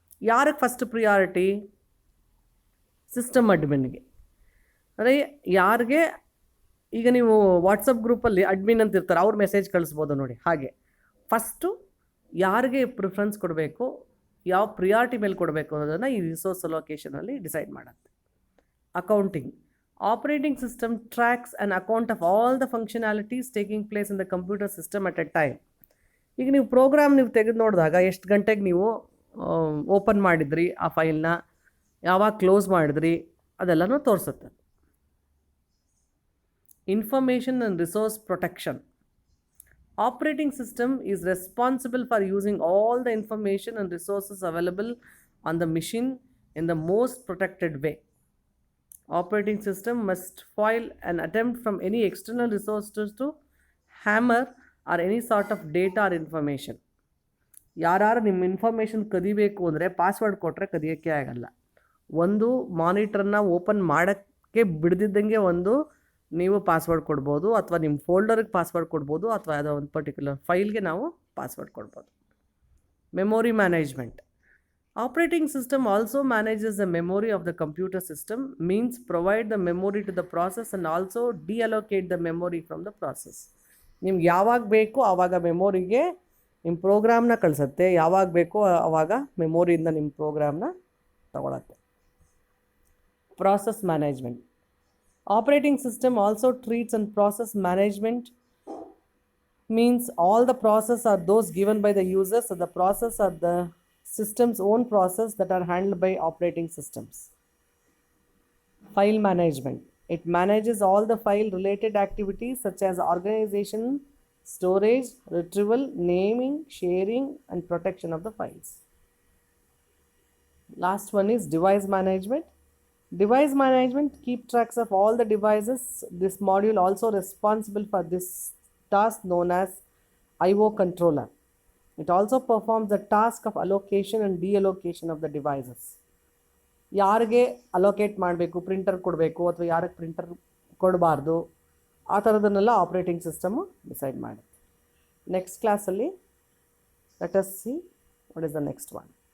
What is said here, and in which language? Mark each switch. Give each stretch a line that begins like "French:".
Kannada: ಯಾರಿಗೆ first priority? System ಅಡ್ಮಿನ್ಗೆ. ಅಂದರೆ ಯಾರಿಗೆ, ಈಗ ನೀವು ವಾಟ್ಸಪ್ ಗ್ರೂಪಲ್ಲಿ ಅಡ್ಮಿನ್ ಅಂತ ಇರ್ತಾರೆ, ಅವ್ರು ಮೆಸೇಜ್ ಕಳಿಸ್ಬೋದು ನೋಡಿ. ಹಾಗೆ ಫಸ್ಟು ಯಾರಿಗೆ ಪ್ರಿಫರೆನ್ಸ್ ಕೊಡಬೇಕು, ಯಾವ ಪ್ರಿಯಾರಿಟಿ ಮೇಲೆ ಕೊಡಬೇಕು ಅನ್ನೋದನ್ನು ಈ ರಿಸೋರ್ಸ್ ಅಲೋಕೇಶನಲ್ಲಿ ಡಿಸೈಡ್ ಮಾಡುತ್ತೆ.
English: Accounting. Operating system tracks an account of all the functionalities taking place in the computer system at a time.
Kannada: ಈಗ ನೀವು ಪ್ರೋಗ್ರಾಮ್ ತೆಗೆದು ನೋಡಿದಾಗ ಎಷ್ಟು ಗಂಟೆಗೆ ನೀವು ಓಪನ್ ಮಾಡಿದ್ರಿ ಆ ಫೈಲ್ನ, ಯಾವಾಗ ಕ್ಲೋಸ್ ಮಾಡಿದ್ರಿ, ಅದೆಲ್ಲನೂ ತೋರಿಸುತ್ತೆ.
English: Information and resource protection. Operating system is responsible for using all the information and resources available on the machine in the most protected way. Operating system must foil an attempt from any external resources to hammer or any sort of data or information.
Kannada: ಯಾರು ನಿಮ್ಮ information ಕದಿಬೇಕು ಅಂದರೆ password ಕೊಟ್ಟರೆ ಕದಿಯೋಕ್ಕೆ ಆಗಲ್ಲ. ಒಂದು ಮಾನಿಟರ್ನ open ಮಾಡೋಕ್ಕೆ ಬಿಡ್ದಿದ್ದಂಗೆ ಒಂದು ನೀವು password ಕೊಡ್ಬೋದು, ಅಥವಾ ನಿಮ್ಮ ಫೋಲ್ಡರ್ಗೆ ಪಾಸ್ವರ್ಡ್ ಕೊಡ್ಬೋದು, ಅಥವಾ ಯಾವುದೋ ಒಂದು ಪರ್ಟಿಕ್ಯುಲರ್ ಫೈಲ್ಗೆ ನಾವು ಪಾಸ್ವರ್ಡ್ ಕೊಡ್ಬೋದು.
English: Memory management. Operating system also manages the memory of the computer system, means provide the memory to the process and also deallocate the memory from the process.
Kannada: ನಿಮ್ಗೆ ಯಾವಾಗ ಬೇಕು ಆವಾಗ ಮೆಮೊರಿಗೆ ನಿಮ್ಮ ಪ್ರೋಗ್ರಾಮ್ನ ಕಳಿಸುತ್ತೆ, ಯಾವಾಗ ಬೇಕೋ ಆವಾಗ ಮೆಮೊರಿಯಿಂದ ನಿಮ್ಮ ಪ್ರೋಗ್ರಾಮ್ನ ತಗೊಳತ್ತೆ.
English: Process management. Operating system also treats and process management means all the process are those given by the users, so the process are the system's own process that are handled by operating systems. File management. It manages all the file related activities such as organization, storage, retrieval, naming, sharing and protection of the files. Last one is device management. Device management keep tracks of all the devices. This module also responsible for this task known as IO controller. It also performs the task of allocation and deallocation of the devices.
Kannada: ಯಾರಿಗೆ allocate ಮಾಡಬೇಕು, printer ಕೊಡಬೇಕು ಅಥವಾ ಯಾರಿಗೆ printer ಕೊಡಬಾರ್ದು, ಆ ಥರದನ್ನೆಲ್ಲ operating system decide ಮಾಡುತ್ತೆ. Next ಕ್ಲಾಸಲ್ಲಿ
English: Let us see what is the next one.